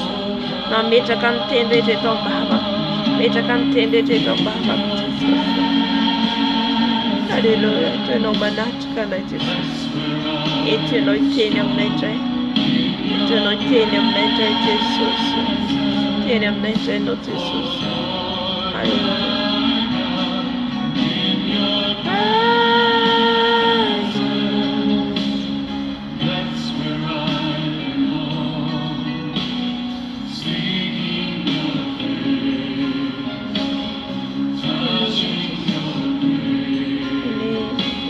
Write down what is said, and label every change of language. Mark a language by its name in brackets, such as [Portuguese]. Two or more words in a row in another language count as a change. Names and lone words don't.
[Malagasy] Nametraka ny teny rehetra eto am-bavaka, metraka ny teny rehetra eto am-bavaka Jesosy. Aleluia, eto ianao manatrika anay Jesosy. Eto ianao hiteny aminay indray, eto ianao hiteny aminay indray Jesosy. Teny aminay indray ianao Jesosy. Aleluia. [English] That's where I belong, seeking your face, touching your grace.